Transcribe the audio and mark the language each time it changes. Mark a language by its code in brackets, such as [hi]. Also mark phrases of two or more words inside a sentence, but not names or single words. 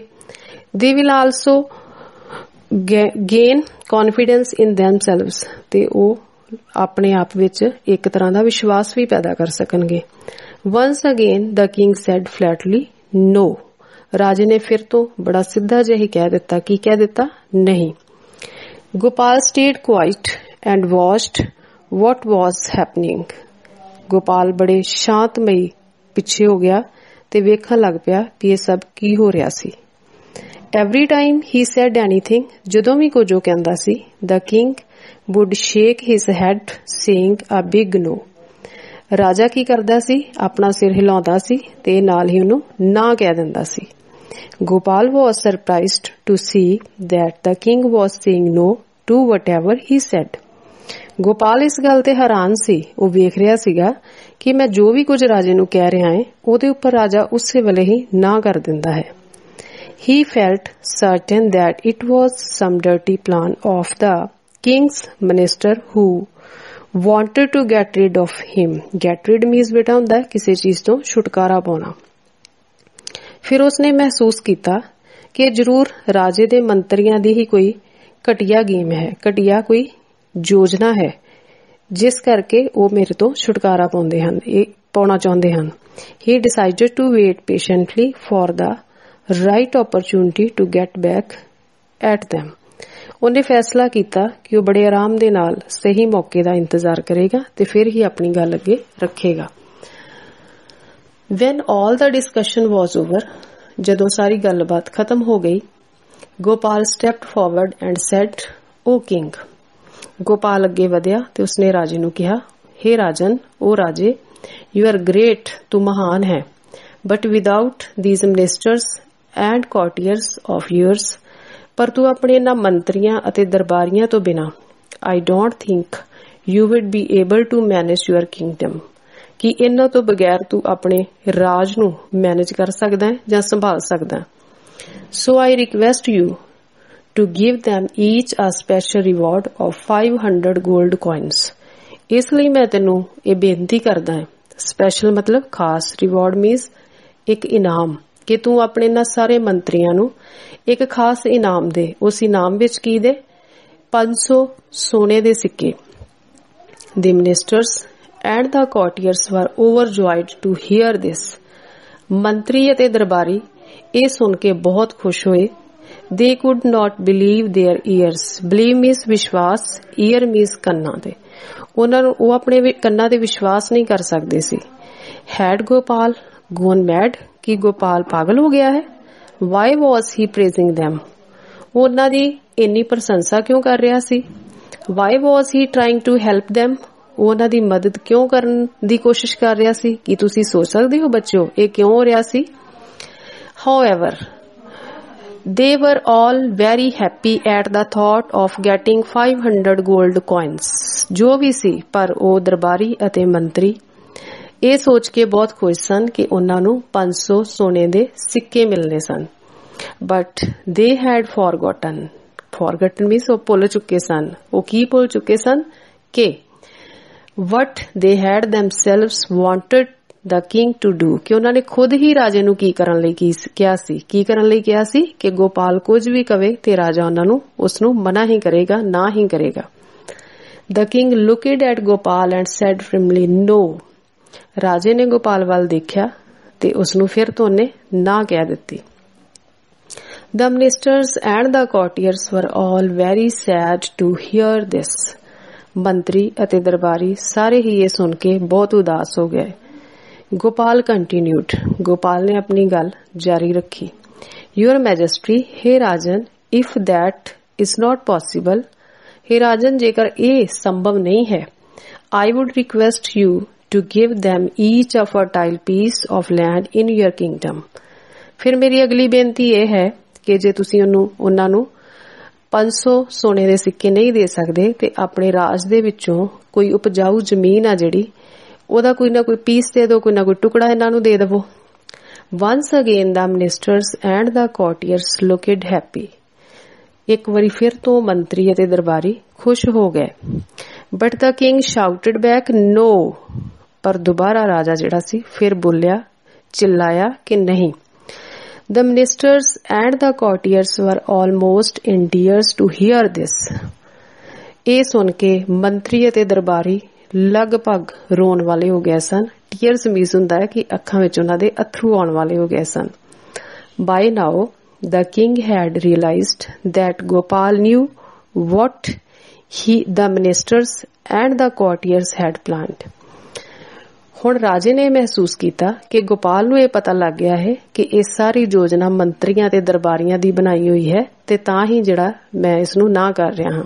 [en] They will also gain confidence in themselves. [pa] ਤੇ ਉਹ ਆਪਣੇ ਆਪ ਵਿੱਚ ਇੱਕ ਤਰ੍ਹਾਂ ਦਾ ਵਿਸ਼ਵਾਸ ਵੀ ਪੈਦਾ ਕਰ ਸਕਣਗੇ। [en] Once again the king said flatly no. [pa] ਰਾਜੇ ਨੇ ਫਿਰ ਤੋਂ ਬੜਾ ਸਿੱਧਾ ਜਿਹਾ ਹੀ ਕਹਿ ਦਿੱਤਾ। ਕੀ ਕਹਿ ਦਿੱਤਾ? ਨਹੀਂ। [en] ਗੋਪਾਲ stayed quiet and watched what was happening. [pa] ਗੋਪਾਲ ਬੜੇ ਸ਼ਾਂਤਮਈ ਪਿੱਛੇ ਹੋ ਗਿਆ ਤੇ ਵੇਖਣ ਲੱਗ ਪਿਆ ਵੀ ਇਹ ਸਭ ਕੀ ਹੋ ਰਿਹਾ ਸੀ। [en] Every time he said anything, [pa] ਜਦੋਂ ਵੀ ਕੁਝ ਉਹ ਕਹਿੰਦਾ ਸੀ, [en] the king would shake his head saying a big no. [pa] ਰਾਜਾ ਕੀ ਕਰਦਾ ਸੀ? ਆਪਣਾ ਸਿਰ ਹਿਲਾਉਂਦਾ ਸੀ ਤੇ ਨਾਲ ਹੀ ਉਹਨੂੰ ਨਾ ਕਹਿ ਦਿੰਦਾ ਸੀ। [en] ਗੋਪਾਲ was surprised to see that the king was saying no to whatever he said. [pa] ਗੋਪਾਲ ਇਸ ਗੱਲ ਤੇ ਹੈਰਾਨ ਸੀ। ਉਹ ਵੇਖ ਰਿਹਾ ਸੀਗਾ ਕਿ ਮੈਂ ਜੋ ਵੀ ਕੁਝ ਰਾਜੇ ਨੂੰ ਕਹਿ ਰਿਹਾ ਹਾਂ ਉਹਦੇ ਉੱਪਰ ਰਾਜਾ ਉਸੇ ਵੇਲੇ ਹੀ ਨਾ ਕਰ ਦਿੰਦਾ ਹੈ। [en] He felt certain that it was some dirty plan of the king's minister who wanted to get rid of him. Get rid means [hi] बेटा ਹੁੰਦਾ है किसी चीज तो छुटकारा पाना। फिर उसने महसूस किया कि [pa] ਜ਼ਰੂਰ ਰਾਜੇ ਦੇ ਮੰਤਰੀਆਂ ਦੀ ਹੀ ਕੋਈ ਘਟੀਆ ਗੇਮ ਹੈ, ਘਟੀਆ ਕੋਈ ਯੋਜਨਾ ਹੈ ਜਿਸ ਕਰਕੇ ਵੋ ਮੇਰੇ ਤੋ ਛੁਟਕਾਰਾ ਪਾਉਂਦੇ ਹਨ, ਪਾਉਣਾ ਚਾਹੁੰਦੇ ਹਨ। [en] He decided to wait patiently for the right opportunity to get back at them. [pa] ਉਹਨੇ ਫੈਸਲਾ ਕੀਤਾ ਕਿ ਉਹ ਬੜੇ ਆਰਾਮ ਦੇ ਨਾਲ ਸਹੀ ਮੌਕੇ ਦਾ ਇੰਤਜ਼ਾਰ ਕਰੇਗਾ ਤੇ ਫਿਰ ਹੀ ਆਪਣੀ ਗੱਲ ਅੱਗੇ ਰੱਖੇਗਾ। [en] When all the discussion was over, [pa] ਜਦੋਂ ਸਾਰੀ ਗੱਲਬਾਤ ਖਤਮ ਹੋ ਗਈ, ਗੋਪਾਲ [en] stepped forward and said, "O king." [pa] ਗੋਪਾਲ ਅੱਗੇ ਵਧਿਆ ਤੇ ਉਸਨੇ ਰਾਜੇ ਨੂੰ ਕਿਹਾ, "हे ਰਾਜਨ, ਉਹ ਰਾਜੇ, [en] you are great, [pa] ਤੂੰ ਮਹਾਨ ਹੈ, [en] but without these ministers and courtiers of yours, [pa] ਪਰ ਤੂੰ ਆਪਣੇ ਇਹਨਾਂ ਮੰਤਰੀਆਂ ਅਤੇ ਦਰਬਾਰੀਆਂ ਤੋਂ ਬਿਨਾਂ [en] I don't think you would be able to manage your kingdom, [pa] ਕਿ ਇਹਨਾਂ ਤੋਂ ਬਗੈਰ ਤੂੰ ਆਪਣੇ ਰਾਜ ਨੂੰ ਮੈਨੇਜ ਕਰ ਸਕਦਾ ਹੈ ਜਾਂ ਸੰਭਾਲ ਸਕਦਾ। [en] So I request you to give them each a special reward of 500 gold coins. [pa] ਇਸ ਲਈ ਮੈਂ ਤੈਨੂੰ ਇਹ ਬੇਨਤੀ ਕਰਦਾ ਹਾਂ, ਸਪੈਸ਼ਲ ਮਤਲਬ ਖਾਸ, [en] reward means [pa] ਇੱਕ ਇਨਾਮ, ਕਿ ਤੂੰ ਆਪਣੇ ਇਹਨਾਂ ਸਾਰੇ ਮੰਤਰੀਆਂ ਨੂੰ ਇੱਕ ਖਾਸ ਇਨਾਮ ਦੇ। ਉਸ ਇਨਾਮ ਵਿੱਚ ਕੀ ਦੇ? 500 ਸੋਨੇ ਦੇ ਸਿੱਕੇ। [en] The ministers and the courtiers were overjoyed to hear this. [pa] ਮੰਤਰੀ ਅਤੇ ਦਰਬਾਰੀ ਇਹ ਸੁਣ ਕੇ ਬਹੁਤ ਖੁਸ਼ ਹੋਏ। [en] They could not believe their ears. Believe means ਵਿਸ਼ਵਾਸ, ear means [pa] ਕੰਨਾਂ ਦੇ। ਉਹਨਾਂ ਨੂੰ ਉਹ ਆਪਣੇ ਕੰਨਾਂ ਤੇ ਵਿਸ਼ਵਾਸ ਨਹੀਂ ਕਰ ਸਕਦੇ ਸੀ। [en] Had Gopal gone mad? [pa] ਕਿ ਗੋਪਾਲ ਪਾਗਲ ਹੋ ਗਿਆ ਹੈ? [en] Why was he praising them? [pa] ਉਹ ਉਹਨਾਂ ਦੀ ਇੰਨੀ ਪ੍ਰਸ਼ੰਸਾ ਕਿਉਂ ਕਰ ਰਿਹਾ ਸੀ? [en] Why was he trying to help them? [pa] ਉਹ ਉਹਨਾਂ ਦੀ ਮਦਦ ਕਿਉਂ ਕਰਨ ਦੀ ਕੋਸ਼ਿਸ਼ ਕਰ ਰਿਹਾ ਸੀ? ਕੀ ਤੁਸੀਂ ਸੋਚ ਸਕਦੇ ਹੋ ਬੱਚਿਓ ਇਹ ਕਿਉਂ ਹੋ ਰਿਹਾ ਸੀ? [en] However, they were all very happy at the thought of getting 500 gold coins. [pa] ਜੋ ਵੀ ਸੀ, ਪਰ ਉਹ ਦਰਬਾਰੀ ਅਤੇ ਮੰਤਰੀ ਇਹ ਸੋਚ ਕੇ ਬਹੁਤ ਖੁਸ਼ ਸਨ ਕਿ ਉਹਨਾਂ ਨੂੰ 500 ਸੋਨੇ ਦੇ ਸਿੱਕੇ ਮਿਲਨੇ ਸਨ। [en] But they had forgotten means [pa] ਉਹ ਭੁੱਲ ਚੁੱਕੇ ਸਨ। ਉਹ ਕੀ ਭੁੱਲ ਚੁੱਕੇ ਸਨ? ਕਿ [en] what they had themselves wanted the king to do, [pa] ਕਿ ਉਹਨਾਂ ਨੇ ਖੁਦ ਹੀ ਰਾਜੇ ਨੂੰ ਕੀ ਕਰਨ ਲਈ ਕਿਹਾ ਸੀ? ਕੀ ਕਰਨ ਲਈ ਕਿਹਾ ਸੀ? ਕਿ ਗੋਪਾਲ ਕੁਝ ਵੀ ਕਵੇ ਤੇ ਰਾਜਾ ਉਹਨਾਂ ਨੂੰ ਉਸ ਨੂੰ ਮਨਾ ਹੀ ਕਰੇਗਾ, ਨਾ ਹੀ ਕਰੇਗਾ। [en] The king looked at Gopal and said firmly, no. [pa] ਰਾਜੇ ਨੇ ਗੋਪਾਲ ਵੱਲ ਦੇਖਿਆ ਤੇ ਉਸ ਨੂੰ ਫਿਰ ਤੋਂ ਉਹਨੇ ਨਾ ਕਹਿ ਦਿੱਤੀ। [en] The ministers and the courtiers were all very sad to hear this. [pa] ਮੰਤਰੀ ਅਤੇ ਦਰਬਾਰੀ ਸਾਰੇ ਹੀ ਇਹ ਸੁਣ ਕੇ ਬਹੁਤ ਉਦਾਸ ਹੋ ਗਏ। ਗੋਪਾਲ continued. ਗੋਪਾਲ ਨੇ ਆਪਣੀ ਗੱਲ ਜਾਰੀ ਰੱਖੀ। [en] Your Majesty, [pa] ਹੇ ਰਾਜਨ, [en] if that is not possible, [pa] हे ਰਾਜਨ, ਜੇਕਰ ਇਹ ਸੰਭਵ ਨਹੀਂ ਹੈ, [en] I would request you to give them each a fertile piece of land in your kingdom. [pa] ਫਿਰ ਮੇਰੀ ਅਗਲੀ ਬੇਨਤੀ ਇਹ ਹੈ ਕਿ ਜੇ ਤੁਸੀਂ ਉਹਨਾਂ ਨੂੰ 500 ਸੋਨੇ ਦੇ ਸਿੱਕੇ ਨਹੀਂ ਦੇ ਸਕਦੇ ਤੇ ਆਪਣੇ ਰਾਜ ਦੇ ਵਿੱਚੋਂ ਕੋਈ ਉਪਜਾਊ ਜ਼ਮੀਨ ਆ ਜਿਹੜੀ ਉਹਦਾ ਕੋਈ ਨਾ ਕੋਈ ਪੀਸ ਦੇ ਦਿਓ, ਕੋਈ ਨਾ ਕੋਈ ਟੁਕੜਾ ਇਹਨਾਂ ਨੂੰ ਦੇ ਦੇਵੋ। [en] Once again the ministers and the courtiers looked happy. [pa] ਇੱਕ ਵਾਰੀ ਫਿਰ ਤੋਂ ਮੰਤਰੀ ਅਤੇ ਦਰਬਾਰੀ ਖੁਸ਼ ਹੋ ਗਏ। [en] But the king shouted back, no. [pa] ਪਰ ਦੁਬਾਰਾ ਰਾਜਾ ਜਿਹੜਾ ਸੀ ਫਿਰ ਬੋਲਿਆ, ਚਿल्लाया ਕਿ ਨਹੀਂ। [en] The ministers and the courtiers were almost in tears to hear this. [pa] ਇਹ ਸੁਣ ਕੇ ਮੰਤਰੀ ਅਤੇ ਦਰਬਾਰੀ ਲਗਭਗ ਰੋਣ ਵਾਲੇ ਹੋ ਗਏ ਸਨ। [en] tears means [pa] ਹੁੰਦਾ ਹੈ ਕਿ ਅੱਖਾਂ ਵਿੱਚ ਉਹਨਾਂ ਦੇ ਅੱਥਰੂ ਆਉਣ ਵਾਲੇ ਹੋ ਗਏ ਸਨ। [en] By now, the king had realized that Gopal knew what the ministers and the courtiers had planned. [pa] ਹੁਣ ਰਾਜੇ ਨੇ ਮਹਿਸੂਸ ਕੀਤਾ ਕਿ ਗੋਪਾਲ ਨੂੰ ਇਹ ਪਤਾ ਲੱਗ ਗਿਆ ਹੈ ਕਿ ਇਹ ਸਾਰੀ ਯੋਜਨਾ ਮੰਤਰੀਆਂ ਤੇ ਦਰਬਾਰੀਆਂ ਦੀ ਬਣਾਈ ਹੋਈ ਹੈ ਤੇ ਤਾਂ ਹੀ ਜਿਹੜਾ ਮੈਂ ਇਸ ਨੂੰ ਨਾ ਕਰ ਰਿਹਾ ਹਾਂ।